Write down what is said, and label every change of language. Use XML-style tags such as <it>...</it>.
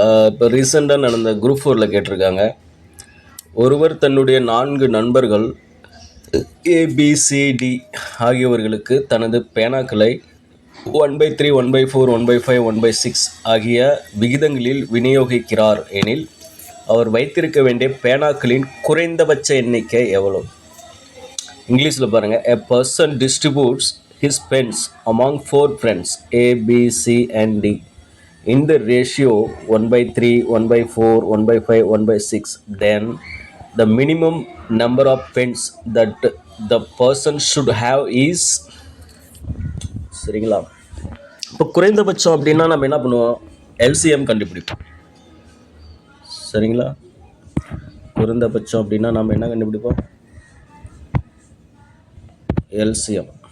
<ta>இப்போ ரீசெண்டாக நடந்த குரூப் 4ல் கேட்டிருக்காங்க. ஒருவர் தன்னுடைய 4 நண்பர்கள் ஏபிசிடி ஆகியவர்களுக்கு தனது பேனாக்களை 1/3, 1/4, 1/5, 1/6 ஆகிய விகிதங்களில் விநியோகிக்கிறார் எனில் அவர் வைத்திருக்க வேண்டிய பேனாக்களின் குறைந்தபட்ச எண்ணிக்கை எவ்வளவு? இங்கிலீஷில் பாருங்கள்.</ta> <en>A person distributes his pens among 4 friends A, B, C and D in the ratio 1/3, 1/4, 1/5, 1/6. Then the minimum number of pens that the person should have is.</en> <ta>சரிங்களா? இப்போ குறைந்தபட்சம் அப்படின்னா நம்ம என்ன பண்ணுவோம்? எல்சிஎம் கண்டுபிடிப்போம். சரிங்களா? குறைந்தபட்சம் அப்படின்னா நம்ம என்ன கண்டுபிடிப்போம்? எல்சிஎம்.</ta>